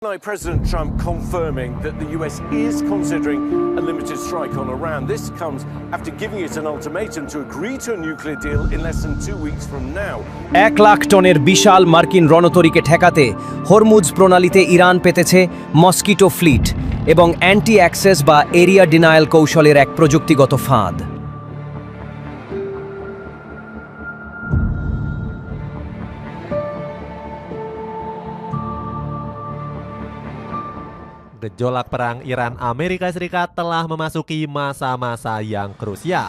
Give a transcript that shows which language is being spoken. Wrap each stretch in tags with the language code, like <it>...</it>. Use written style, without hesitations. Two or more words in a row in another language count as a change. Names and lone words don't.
<en>President Trump confirming that the US is considering a limited strike on Iran. This comes after giving it an ultimatum to agree to a nuclear deal in less than 2 weeks from now.</en> <bn>1 লাখ টনের বিশাল মার্কিন রণতরীকে ঠেকাতে হরমুজ প্রণালীতে ইরান পেতেছে</bn> <en>mosquito fleet</en> <bn>এবং</bn> <en>anti access</en> <bn>বা</bn> <en>area denial</en> <bn>কৌশলের এক প্রযুক্তিগত ফাঁদ।</bn> <id>Gejolak perang Iran-Amerika Serikat telah memasuki masa-masa yang krusial.</id>